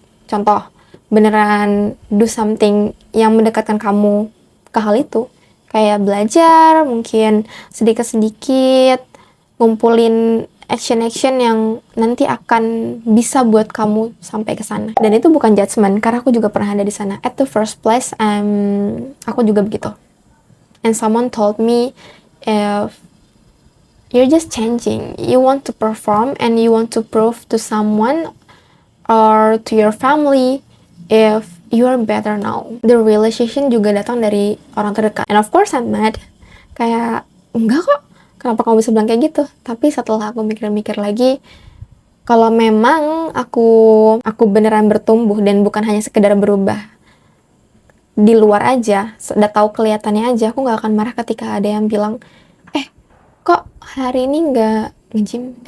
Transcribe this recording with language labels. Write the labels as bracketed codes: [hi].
[id] Contoh, beneran [en] do something [id] yang mendekatkan kamu ke hal itu, kayak belajar, mungkin sedikit-sedikit ngumpulin action yang nanti akan bisa buat kamu sampai ke sana. Dan itu bukan judgment, karena aku juga pernah ada di sana. [en] At the first place, [id] aku juga begitu. [en] And someone told me, if you're just changing, you want to perform and you want to prove to someone or to your family if you are better now. The realization [id] juga datang dari orang terdekat. [en] And of course I'm mad. [id] Kayak, enggak kok, kenapa kamu bisa bilang kayak gitu? Tapi setelah aku mikir-mikir lagi, kalau memang aku beneran bertumbuh dan bukan hanya sekedar berubah di luar aja, udah tahu kelihatannya aja, aku nggak akan marah ketika ada yang bilang, kok hari ini nggak nge-gym?